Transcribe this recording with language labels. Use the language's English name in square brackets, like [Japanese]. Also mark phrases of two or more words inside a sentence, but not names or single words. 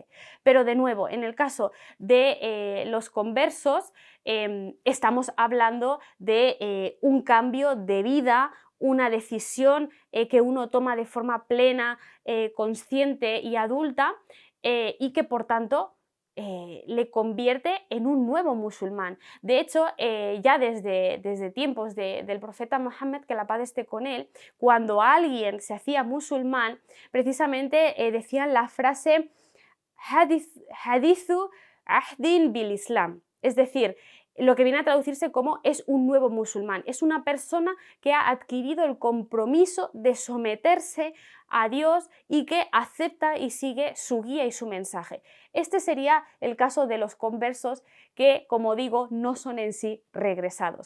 [Spanish] Pero de nuevo, en el caso de los conversos, estamos hablando de un cambio de vida, una decisión que uno toma de forma plena, consciente y adulta, y que por tanto le convierte en un nuevo musulmán. De hecho, ya desde tiempos del profeta Mohammed, que la paz esté con él, cuando alguien se hacía musulmán, precisamente decían la frase [Arabic] حديث عهد بالإسلام, [Spanish] es decir, lo que viene a traducirse como es un nuevo musulmán, es una persona que ha adquirido el compromiso de someterse a Dios y que acepta y sigue su guía y su mensaje. Este sería el caso de los conversos que, como digo, no son en sí regresados.